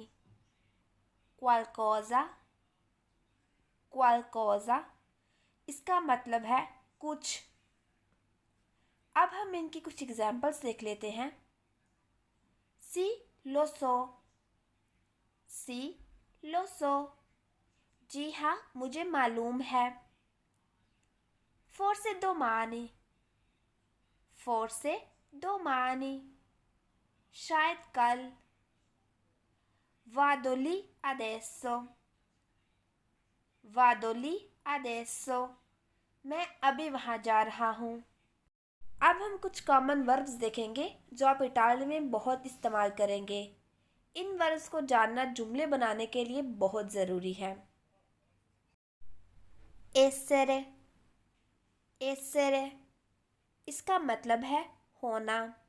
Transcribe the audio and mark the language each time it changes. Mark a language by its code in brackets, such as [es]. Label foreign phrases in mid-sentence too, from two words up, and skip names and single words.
[it] qualcosa, qualcosa [hi] इसका मतलब है कुछ। अब हम इनकी कुछ एग्जाम्पल्स देख लेते हैं। [it] sì lo so, sì lo so [hi] जी हाँ मुझे मालूम है। [it] forse domani, forse domani [hi] शायद कल। [it] vado lì adesso, vado lì adesso [hi] मैं अभी वहाँ जा रहा हूँ। अब हम कुछ [en] common verbs [hi] देखेंगे जो आप इटालियन में बहुत इस्तेमाल करेंगे। इन वर्ब्स को जानना जुमले बनाने के लिए बहुत ज़रूरी है। [it] essere, essere [hi] इसका मतलब है होना।